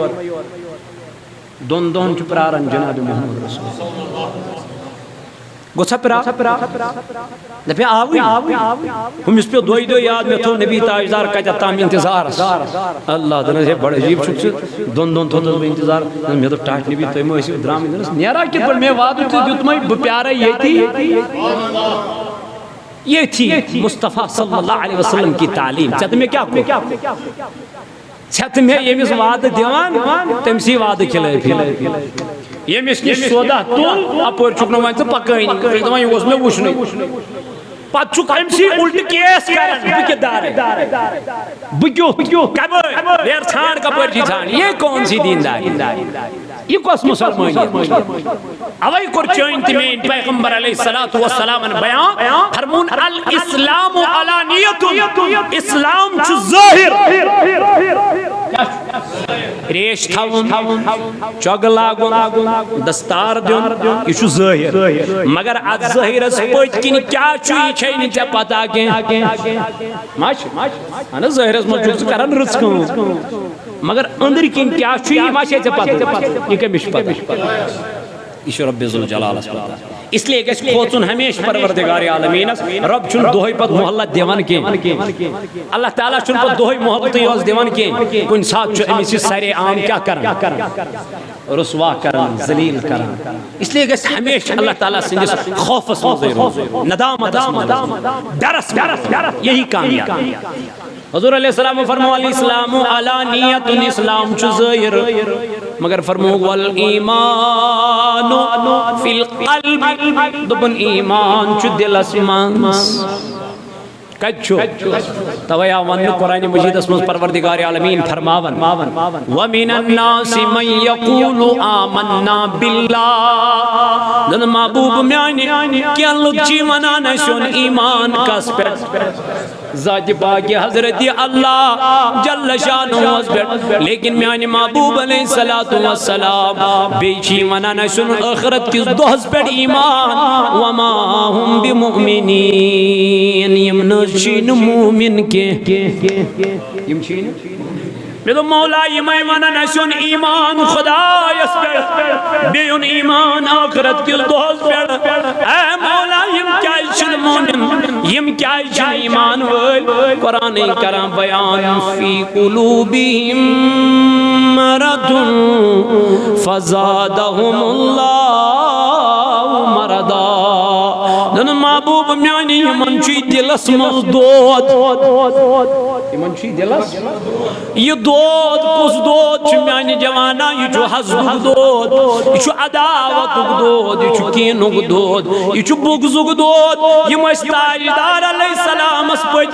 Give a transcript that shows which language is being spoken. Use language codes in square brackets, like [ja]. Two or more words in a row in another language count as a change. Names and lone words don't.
[ks] 2 دۄہن چھُ پراران جناب محمد رسول گوٚژھا دپے آوٕے ہُمِس پیوٚو دۄیہِ یاد مےٚ تھوٚو نبی تاجدار کتٮ۪تھ تام انتظارس اللہ دپنس ہے بڑٕ عجیٖب چھُکھ ژٕ 2 دۄہن تھوٚوتس بہٕ انتظار مےٚ دوٚپ ٹاٹھ نبی تُہۍ مہ ٲسِو درٛامٕتۍ دوٚپنس نیرا کِتھ پٲٹھۍ مےٚ وعدٕ تہِ دیُتمَے بہٕ پیارے ییٚتھی مصطفیٰ [ar] صلی اللہ علیہ وسلم [ks] کی تعلیٖم ژےٚ تہٕ مےٚ کیٛاہ کوٚر ژےٚ تہٕ مےٚ ییٚمِس وعدٕ دِوان تٔمۍسٕے وعدٕ خِلٲفی یمس نش سودا تل اپر چھک نہ ون پکٲنی دپان یہ اوس مےٚ وٕچھنُے پتہ چھُکھ أمسی الٹہٕ کیس کران بہٕ کِدار بہٕ کیُتھ کپٲرۍ نیر ژھانڈ کپٲرۍ چھی ژھانڈ [ur] یہ کون سی دینداری [ks] یہ کۄس مسلمٲنیت اوے کوٚر چٲنۍ تہِ میٛٲنۍ پیغمبر علیہ الصلوۃ والسلامن بیان فرمون [ar] الاسلام علانیت [ks] اسلام چھُ ظٲہر ریش تھاون چۄگہٕ لاگُن دستار دیُن یہ چھُ ظٲہر مگر اتھ ظٲہرس پٔتۍ کِنۍ کیٛاہ چھُ یہ چھے نہٕ ژےٚ پتہ کینٛہہ ما چھُ اہن حظ ظٲہرس منٛز چھُکھ ژٕ کران رٕژ کٲم مگر أنٛدرۍ کِنۍ کیٛاہ چھُ یہ ما چھے ژےٚ پتہ یہ کٔمِس چھُ پتہ یہ چھُ رب ذوالجلالس پتہ [ur] اس لیے [ks] گژھِ کھوژُن ہمیشہ پروردگار عالمیٖنس رب چھُنہٕ دۄہے پتہٕ مۄحلت دِوان کینٛہہ اللہ تعالیٰ چھُنہٕ پتہٕ دۄہے مۄحلتٕے یوت دِوان کینٛہہ کُنہِ ساتہٕ چھُ أمِس یہِ سرے عام کیٛاہ کران رسوا کران ذلیل کران [ur] اس لیے [ks] گژھِ ہمیشہ اللہ تعالیٰ سٕنٛدِس خوفس منٛزٕے روزُن ندامتس منٛز ڈرس یہی کامیاب حضور علیہ السلام فرمو [ar] الاسلام علانیت [ks] اسلام چھُ ظٲہر مگر فرمو [ar] والایمان فی القلب [ks] دوٚپُن ایمان چھُ دلس منٛز کتہِ چھُ توے آو وننہٕ قرآن مجیدس منٛز پروردگار عالمیٖن فرماون [ar] ومن الناس من یقول آمنا [ks] باللہ دن محبوب میانہِ کینٛہہ لُکھ چھِ ونان اسہِ اوٚن ایمان کس پٮ۪ٹھ ذات پاک حضرت اللہ جل شانہس پٮ۪ٹھ لیکن میانہِ محبوب [ar] علیہ الصلوۃ والسلام [ks] بیٚیہِ چھِ ونان اسہِ اوٚن ٲخرت کِس دۄہس پٮ۪ٹھ ایمان [ar] وما ہم [ks] بمؤمنین یم نہ چھِنہٕ مومن کینٛہہ یم چھِنہٕ مےٚ دوٚپ مولا یِمے ونان اسہِ اوٚن ایمان خدایس پٮ۪ٹھ بیٚیہِ اوٚن ایمان ٲخرت کِس دۄہس پٮ۪ٹھ اے مولا یم کیازِ چھِنہٕ مومن یم کیازِ چھِنہٕ ایمان وٲلۍ قرآن کران بیان [ar] فی قلوبہم مرض فزادہم اللہ مرضا [ks] دن محبوب میانی یمن چھُ دلس منٛز دود یمن چھُ دلس یہ دود کُس دود چھُ میانہِ جوانا یہ چھُ حسدُک دود یہ چھُ عداوتُک دود یہ چھُ کینُک دود یہ چھُ بغضُک دود یم ٲسۍ تاجدار علیہ السلامس پٔتۍ